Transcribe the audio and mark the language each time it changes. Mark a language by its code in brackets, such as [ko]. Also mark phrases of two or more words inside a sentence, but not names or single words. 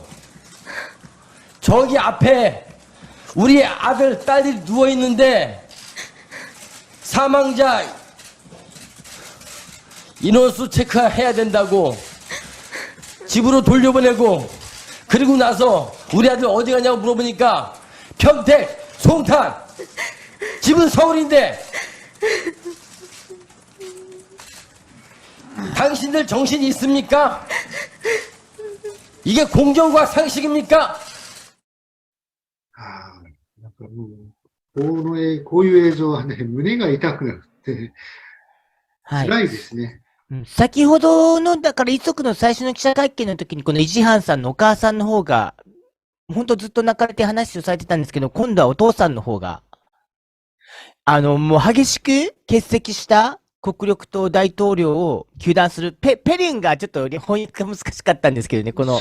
[ko] 저기 앞에 우리 아들 딸이 누워있는데 사망자 인원수 체크해야 된다고 집으로 돌려보내고, 그리고 나서 우리 아들 어디 가냐고 물어보니까 평택, 송탄, 집은 서울인데 당신들 정신이 있습니까? 이게 공정과 상식입니까? [ja] このこういう映像はね、胸が痛くなって、はい。辛いですね。先ほどの、だから遺族の最初の記者会見の時に、このイジハンさんのお母さんの方が、ほんとずっと泣かれて話をされてたんですけど、今度はお父さんの方が、もう激しく欠席した国力と大統領を糾弾する、ペリンがちょっと翻訳が難しかったんですけどね、この、